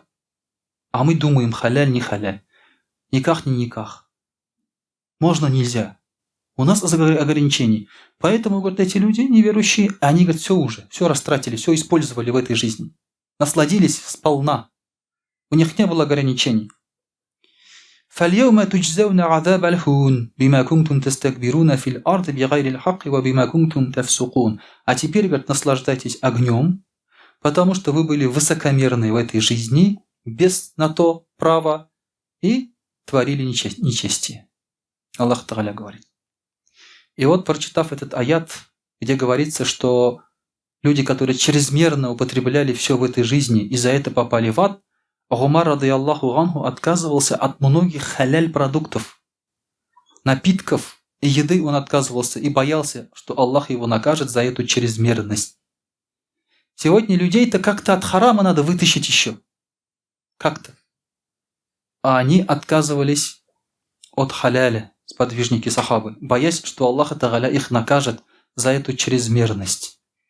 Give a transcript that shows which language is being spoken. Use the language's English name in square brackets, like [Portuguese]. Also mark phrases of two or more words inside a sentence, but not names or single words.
[Russian] А мы думаем, халяль, не халяль. Никах, не никах. Можно, нельзя. У нас ограничений. Поэтому, говорят, эти люди неверующие, они, говорят, все растратили, все использовали в этой жизни. Насладились сполна. У них не было ограничений. [Arabic] فاليوم تجزون عذاب الهون بما كنتم تستكبرون في الأرض بغير الحق وبما كنتم تفسقون. [Russian] А теперь, говорят, наслаждайтесь огнем, потому что вы были высокомерны в этой жизни, без на то права, и творили нечестие. Аллах Тааля говорит. И вот, прочитав этот аят, где говорится, что люди, которые чрезмерно употребляли все в этой жизни и за это попали в ад, Умар, [Arabic] رضي الله عنه, [Russian] отказывался от многих халяль-продуктов, напитков и еды он отказывался и боялся, что Аллах его накажет за эту чрезмерность. Сегодня людей-то как-то от харама надо вытащить еще. Как-то. А они отказывались от халяля, сподвижники сахабы, боясь, что Аллах Тааля их накажет за эту чрезмерность.